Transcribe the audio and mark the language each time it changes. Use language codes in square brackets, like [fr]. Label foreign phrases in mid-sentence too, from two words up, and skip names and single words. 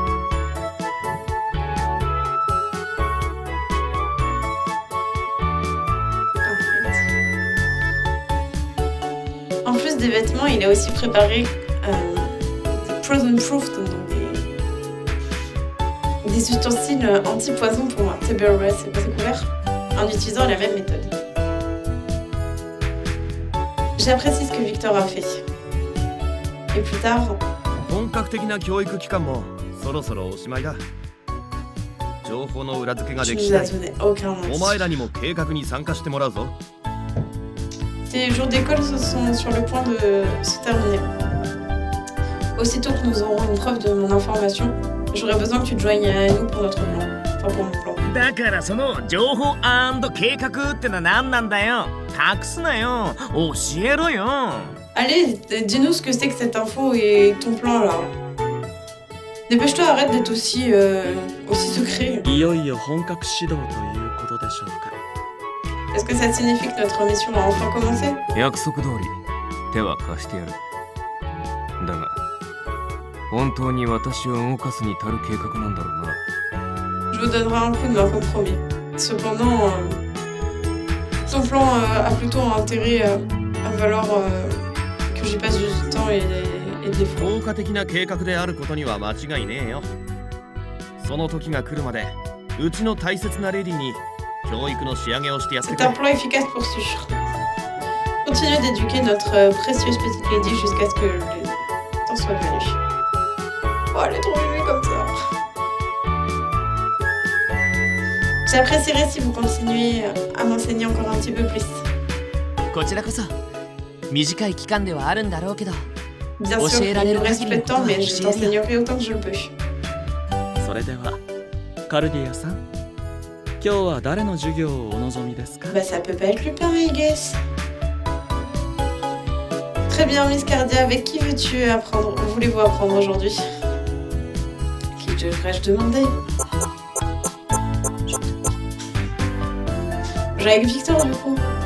[fr] En plus des vêtements, il a aussi préparé des [en] poison proof, [fr] donc des ustensiles anti-poison pour moi. Tableware, c'est couvert, en utilisant la même méthode. J'apprécie ce que Victor a fait. Et plus tard... [ja] 本格的な教育期間もそろそろおしまいだ。情報の裏付けが [fr] Tu [ja] でき [fr] nous as [ja] 次第 [fr] donné aucun [ja] お [fr] indice. [ja] 前らにも計画に参加してもらうぞ。 [fr] Tes jours d'école sont sur le point de se terminer. Aussitôt que nous aurons une preuve de mon information, j'aurai besoin que tu te joignes à nous pour notre plan. Enfin, pour mon plan. [ja] だからその情報計画ってのは何なんだよ。隠すなよ。教えろよ。 [fr] Allez, dis-nous ce que c'est que cette info et ton plan là. Dépêche-toi, arrête d'être aussi secret. [ja] いよいよ本格始動ということでしょうか。 [fr] Est-ce que ça signifie que notre mission a enfin commencé? [ja] 約束通り手は貸してやる。だが本当に私を動かすに足る計画なんだろうな。 [fr] Je vous donnerai un coup de main comme promis. Cependant, ton plan a plutôt intérêt à valoir que j'y passe du temps et des efforts. [ja] 効果的な計画であることには間違いねえよ。その時が来るまでうちの大切なレディに教育の仕上げをしてやってく [fr] C'est un [ja] れ。 [fr] plan efficace pour sûr. Continuez d'éduquer notre précieuse petite lady jusqu'à ce que le temps soit venu. Oh, elle est trop mimi comme ça. J'apprécierais si vous continuez à m'enseigner encore un petit peu plus. [ja] こちらこそ短い期間ではあるんだろうけど、 [fr] Bien sûr, il nous reste peu de temps, mais je t'enseignerai autant que je le peux. [ja] それではカルディアさん、今日は誰の授業をお望みですか？ [fr] Bah ça peut pas être Lupin, [en] I guess. [fr] Très bien, Miss Cardia, avec qui voulez-vous apprendre aujourd'hui? Qui devrais-je demander? J'ai avec Victor du coup.